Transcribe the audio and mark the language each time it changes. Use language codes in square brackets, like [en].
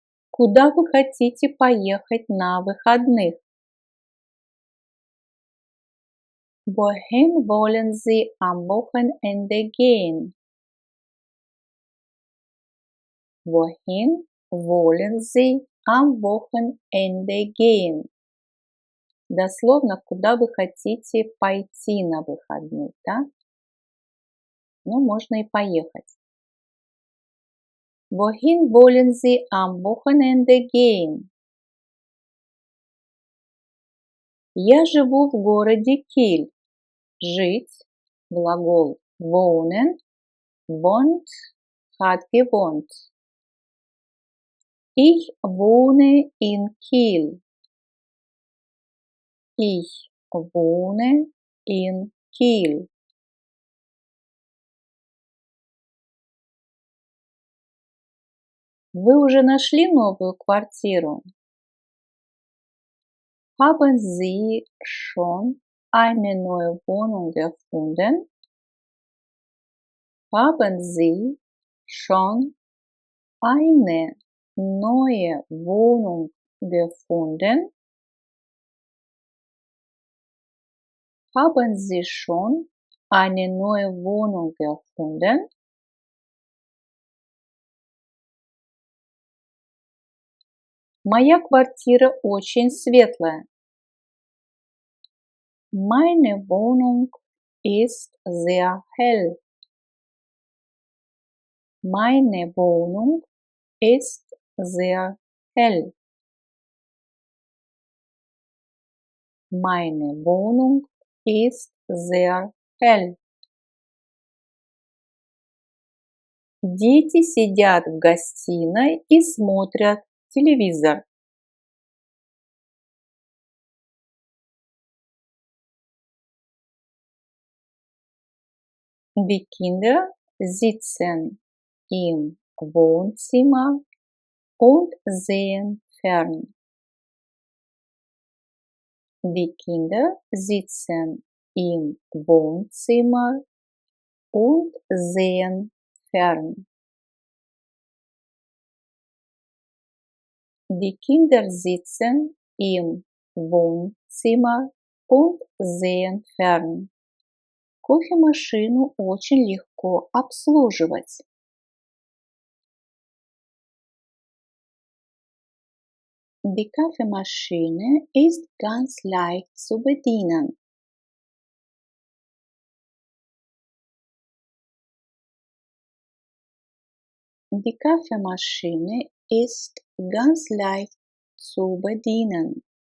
[ru] Куда вы хотите поехать на выходных? [de] Wohin wollen Sie am Wochenende gehen? Wohin wollen Sie am Wochenende gehen? [ru] Дословно, куда вы хотите пойти на выходных, да? Ну, можно и поехать. [de] Wohin wollen Sie am Wochenende gehen? [ru] Я живу в городе Киль. Жить, глагол [de] wohnen, wohnt, hat gewohnt. Ich wohne in Kiel. Ich wohne in Kiel. [ru] Вы уже нашли новую квартиру? [de] Haben Sie schon eine neue Wohnung gefunden? Haben Sie schon eine neue Wohnung gefunden? Haben Sie schon eine neue Wohnung gefunden? [ru] Моя квартира очень светлая. [de] Meine Wohnung ist sehr hell. Meine Wohnung ist sehr hell. Meine Wohnung ist sehr hell. [ru] Дети сидят в гостиной и смотрят телевизор. [de] Die Kinder sitzen im Wohnzimmer und sehen fern. Die Kinder sitzen im Wohnzimmer und sehen fern. Die Kinder sitzen im Wohnzimmer und sehen fern. [ru] Кофемашину очень легко обслуживать. [de] Die Kaffeemaschine ist ganz leicht zu bedienen. Die Kaffeemaschine ist ganz leicht zu bedienen.